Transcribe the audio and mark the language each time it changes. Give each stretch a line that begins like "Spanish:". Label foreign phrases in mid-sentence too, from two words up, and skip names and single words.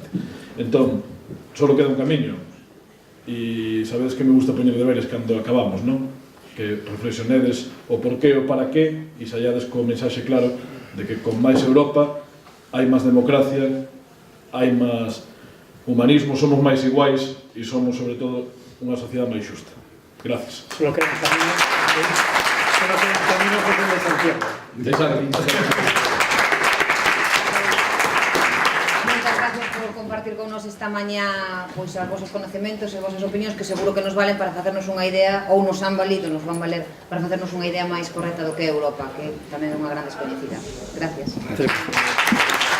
Galician: Entón, só queda un camiño, e sabedes que me gusta poñer deberes cando acabamos, non? Que reflexionedes o porqué o para qué e sallades co mensaxe claro de que con máis Europa hai máis democracia, hai máis humanismo, somos máis iguais e somos, sobre todo, unha sociedade máis xusta.
Spanish: Gracias. Solo queda un camino que es el de Santiago. Muchas gracias.
Galician: grazas por compartir con nos esta mañá pois os vosos conecementos e as vosas opinións que seguro que nos valen para facernos unha idea ou nos han valido, nos van valer para facernos unha idea máis correcta do que é Europa, que tamén é unha gran descoñecida.
Spanish: Gracias.